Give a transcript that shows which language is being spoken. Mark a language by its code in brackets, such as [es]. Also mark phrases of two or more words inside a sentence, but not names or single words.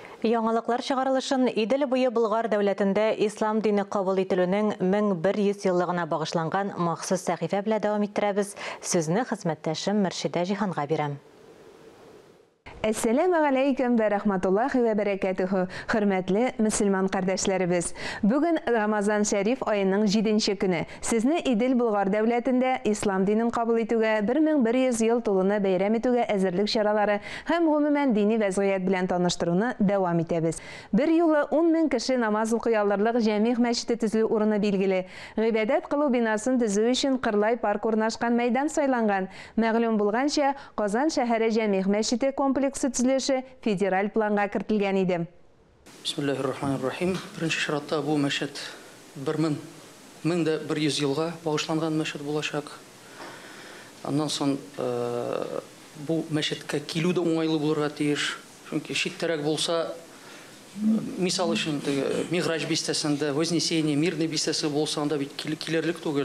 [tt] Яңалыклар чыгарылышын Идел буе Болгар дәүләтендә ислам дине кабул ителүнең 1100 еллыгына багышланган махсус сәхифә белән дәвам иттерәбез. Сүзне хезмәттәшем Мөршидә Җиһанга бирәм. [ar] السلام عليكم ورحمة الله وبركاته. [tt] Хөрмәтле мөселман кардәшләребез. Бүген Рамазан шәриф аеның 7нче көне. Сезне Идел Болгар дәүләтендә ислам динен кабул итүгә 1100 ел тулуны бәйрәм итүгә әзерлек чаралары һәм гомумән дини вәзгыять белән таныштыруны дәвам итәбез. Бер юлы 10 000 кеше намаз укый алырлык җәмигъ мәчете төзү урыны билгеле. Гыйбадәт кылу бинасын төзү өчен Кырлай парк урнашкан мәйдан сайланган. Мәгълүм булганча, Казан шәһәре җәмигъ мәчете комплексы төзелеше федераль планга кертелгән иде. [ar] بسم الله الرحمن الرحيم. [tt] Беренче чиратта бу мәчет 1100 елга багышланган мәчет булачак. Аннан соң бу мәчеткә килү дә уңайлы булырга тиеш. Чөнки читтәрәк булса, мисал өчен Миграч бистәсендә Вознесение, Мирный бистәсе булса, анда бит килерлек түгел.